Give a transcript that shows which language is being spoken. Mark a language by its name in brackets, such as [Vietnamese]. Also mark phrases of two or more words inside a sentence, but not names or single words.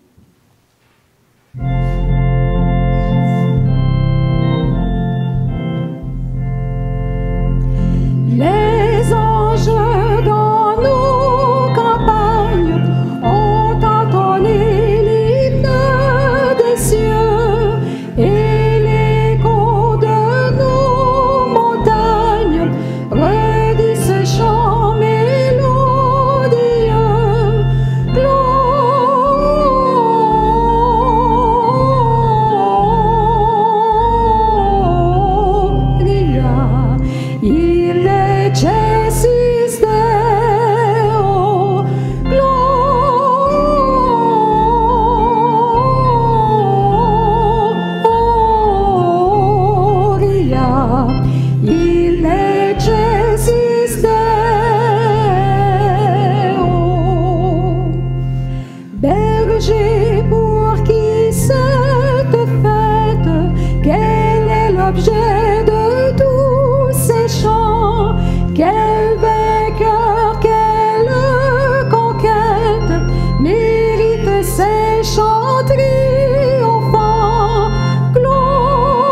[French] Les anges dans nos campagnes ont entonné l'hymne des cieux et l'écho de nos montagnes redit ce chant mélodieux. [Latin] Gloria, il excelsis Deo, Gloria, il excelsis Deo. [French] Berger, pour qui cette fête, quel est l'objet de tous ces chants? Quel vainqueur, quelle conquête mérite ces chants triomphants?